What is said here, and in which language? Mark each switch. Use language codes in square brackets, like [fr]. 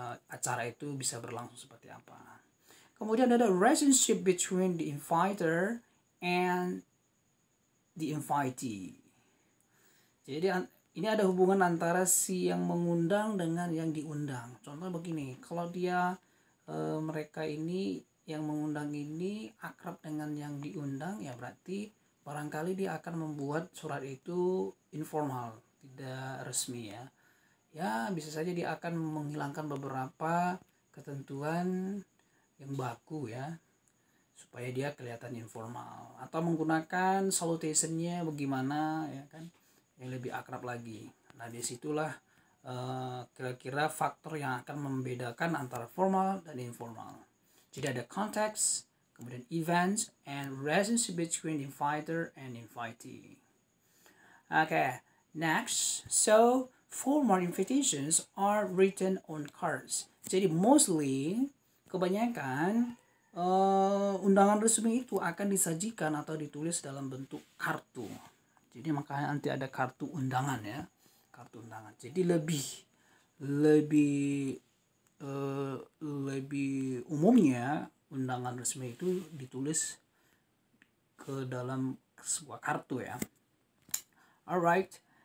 [id] acara itu bisa berlangsung seperti apa. Kemudian ada [en] relationship between the inviter and the invitee. [id] Jadi ini ada hubungan antara si yang mengundang dengan yang diundang. Contoh begini, kalau dia mereka ini yang mengundang ini akrab dengan yang diundang, ya berarti barangkali dia akan membuat surat itu informal, tidak resmi ya. Ya bisa saja dia akan menghilangkan beberapa ketentuan yang baku ya, supaya dia kelihatan informal, atau menggunakan salutationnya bagaimana ya kan, yang lebih akrab lagi. Nah disitulah kira-kira faktor yang akan membedakan antara formal dan informal. Jadi ada [en] context, [id] kemudian [en] events, and relationship between inviter and invitee. Okay, next, so formal invitations are written on cards. [id] Jadi mostly, kebanyakan undangan resmi itu akan disajikan atau ditulis dalam bentuk kartu. Jadi makanya nanti ada kartu undangan ya, kartu undangan. Jadi lebih umumnya undangan resmi itu ditulis ke dalam sebuah kartu ya. Alright.